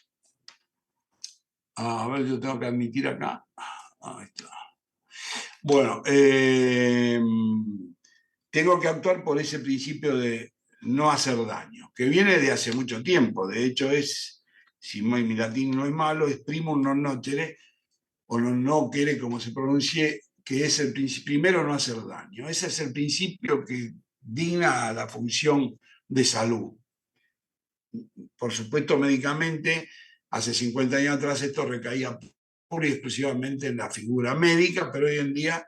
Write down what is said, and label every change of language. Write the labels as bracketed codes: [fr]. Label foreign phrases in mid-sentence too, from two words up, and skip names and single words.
[es] A ver, yo tengo que admitir acá. Ahí está. Bueno, tengo que actuar por ese principio de no hacer daño, que viene de hace mucho tiempo. De hecho, es, si mi latín no es malo, es [la] primum non nocere, [es] o [la] non nocere, [es] como se pronuncie, que es el primero no hacer daño. Ese es el principio que digna a la función de salud. Por supuesto, médicamente, hace 50 años atrás esto recaía pura y exclusivamente en la figura médica, pero hoy en día